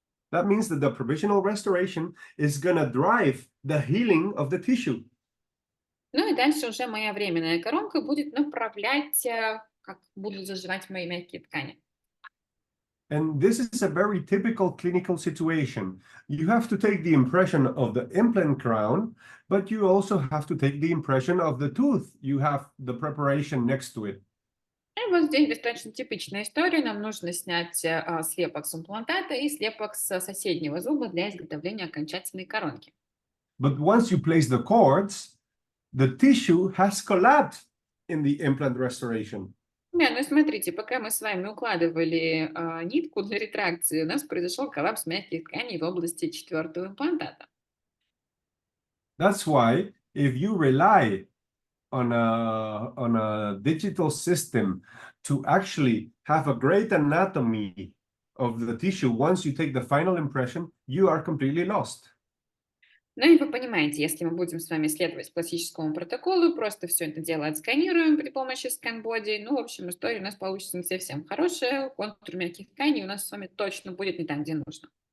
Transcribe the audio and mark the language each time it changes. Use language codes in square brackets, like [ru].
[en] That means that the provisional restoration is going to drive the healing of the tissue. [ru] Ну и дальше уже моя временная коронка будет направлять, как будут заживать мои мягкие ткани. [en] And this is a very typical clinical situation. You have to take the impression of the implant crown, but you also have to take the impression of the tooth. You have the preparation next to it. [ru] И вот здесь достаточно типичная история. Нам нужно снять слепок с имплантата и слепок с соседнего зуба для изготовления окончательной коронки. [en] But once you place the cords, the tissue has collapsed in the implant restoration. [ru] Да, ну смотрите, пока мы с вами укладывали нитку для ретракции, у нас произошел коллапс мягких тканей в области 4-го имплантата. [en] That's why if you rely on a digital system to actually have a great anatomy of the tissue, once you take the final impression, you are completely lost. [ru] Ну и вы понимаете, если мы будем с вами следовать классическому протоколу, просто все это дело отсканируем при помощи сканбоди, ну, в общем, история у нас получится не совсем хорошая, контур мягких тканей у нас с вами точно будет не там, где нужно.